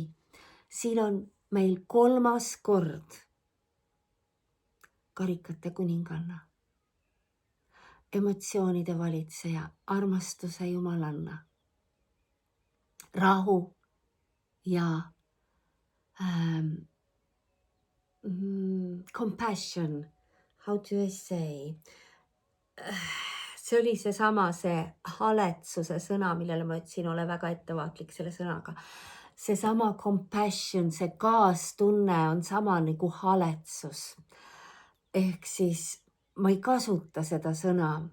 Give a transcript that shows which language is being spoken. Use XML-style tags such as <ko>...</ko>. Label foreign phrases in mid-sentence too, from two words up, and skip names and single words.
<et>Siin on meil 3. kord karikate kuninganna. Emotsioonide valitseja, armastuse jumalanna, rahu ja compassion.</et> <en>How do I say?</en> <et>See oli seesama see haletsuse sõna, millele ma ütlesin, ole väga ettevaatlik selle sõnaga. Seesama compassion, see kaastunne on sama nagu haletsus. Ehk siis ma ei kasuta seda sõna.</et>